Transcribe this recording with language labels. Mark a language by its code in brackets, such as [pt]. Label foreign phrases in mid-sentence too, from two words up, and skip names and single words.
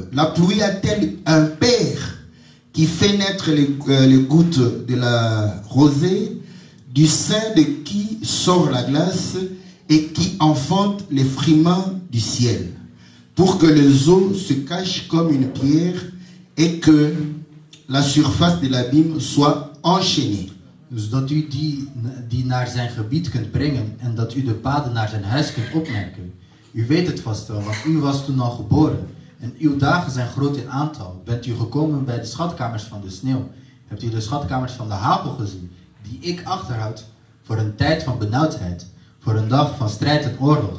[fr] La pluie a-t-elle un père qui fait naître les gouttes de la rosée, du sein de qui sort la glace et qui enfante les frimants du ciel, pour que les eaux se cachent comme une pierre et que la surface de l'abîme soit enchaînée. [nl] Dus dat u die naar zijn gebied kunt brengen en dat u de paden naar zijn huis kunt opmerken. U weet het vast wel, want u was toen al geboren. En uw dagen zijn groot in aantal. Bent u gekomen bij de schatkamers van de sneeuw? Hebt u de schatkamers van de hagel gezien, die ik achterhoud voor een tijd van benauwdheid, voor een dag van strijd en oorlog?